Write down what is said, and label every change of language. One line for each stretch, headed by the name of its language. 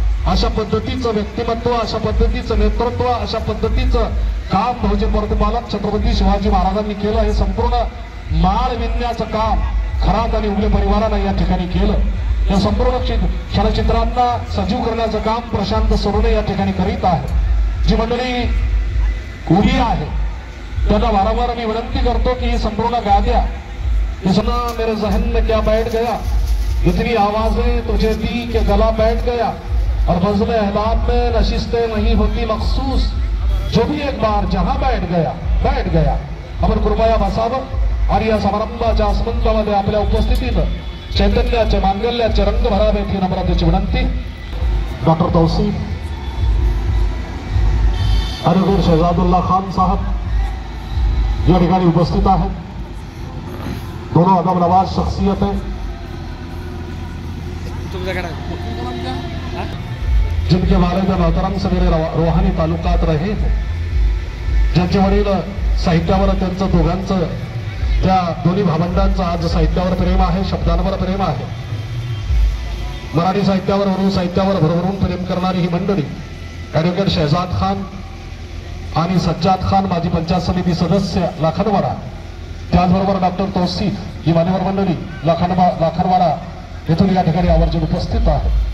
Marathi: अशा पद्धतीचं व्यक्तिमत्व, अशा पद्धतीचं नेतृत्व, अशा पद्धतीचं काम बहुजन प्रतिपादक छत्रपती शिवाजी महाराजांनी केलं. हे संपूर्ण माळ विणण्याचं काम खरात आणि उगले परिवारानं या ठिकाणी केलं. या संपूर्ण क्षणचित्रांना सजीव करण्याचं काम प्रशांत सोनवणे या ठिकाणी करीत आहे. जी मंडळी उभी आहे त्यांना वारंवार मी विनंती करतो की ही संपूर्ण गाद्या
Hindi: सुना मेरे जहन में क्या बैठ गया, इतनी आवाजें तुझे दी के गला बैठ गया और बज़्म अहबाब में नशिस्तें नहीं होती मखसूस, जो भी एक बार जहां बैठ गया.
Marathi: आपण कृपया बसावं आणि या समारंभाच्या आसमंतामध्ये आपल्या उपस्थितीनं चैतन्याचे मांगल्याचे रंग भरावेत ही नम्रतेची विनंती. डॉक्टर तौसीफ, ॲडव्होकेट शहजादुल्ला खान साहब या ठिकाणी उपस्थित आहेत.
Hindi: दोनों अदब नवाज शख्सियत है जिनके वालिद मोहतरम से मेरे रूहानी तालुकात रहे थे.
Marathi: ज्यांचे वडील साहित्यावर त्यांचं दोघांचं त्या दोन्ही भावंडांचं आज साहित्यावर प्रेम आहे, शब्दांवर प्रेम आहे. मराठी साहित्यावर, उर्दू साहित्यावर भरभरून प्रेम करणारी ही मंडळी ॲडव्होकेट शहजाद खान आणि सज्जाद खान माजी पंचायत समिती सदस्य लाखनवाडा, त्याचबरोबर डॉक्टर तौसीफ ही मान्यवर मंडळी लाखनवाडा येथून या ठिकाणी आवर्जून उपस्थित आहे.